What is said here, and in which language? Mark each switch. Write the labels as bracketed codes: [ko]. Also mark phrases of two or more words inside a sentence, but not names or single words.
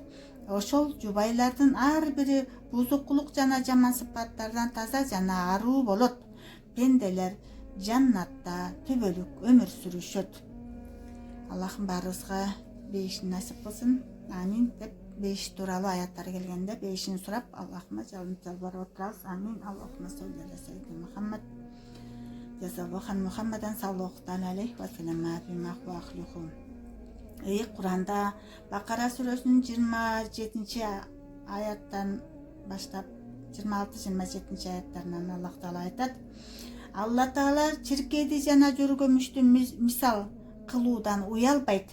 [ky] Ошол жубайлардын ар бири бузукулук жана жаман сыпаттардан таза жана аруу болот. Пенделер жаннатта түбөлүк өмүр сүрүшөт. Аллахым баарыбызга бейишин насип кылсын. Амин деп бейиш тууралуу аяттар келгенде бейишин сурап Аллахыма жалбарып отурабыз. Амин. [ar] اللهم صل على سيدنا محمد جزى الله محمدا صلى الله عليه وسلم بما هو أهله. [ky] Куранда Бакара сүрөсүнүн 27-аяттан баштап 26-27 аяттарынан Аллах Таала айтат: Алла Таала чиркейди жана жөргөмүштү мисал кылуудан уялбайт.